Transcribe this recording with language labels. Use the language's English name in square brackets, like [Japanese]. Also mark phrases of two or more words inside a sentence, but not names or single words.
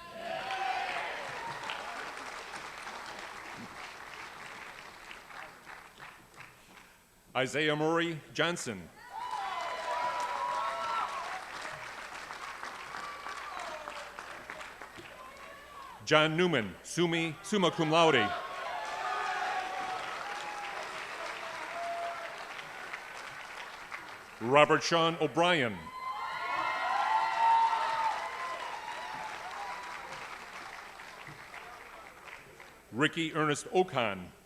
[English] Isaiah Murray Johnson. John Newman, [Latin] summa cum laude. [English] Robert Sean O'Brien. Ricky Ernest Ocon.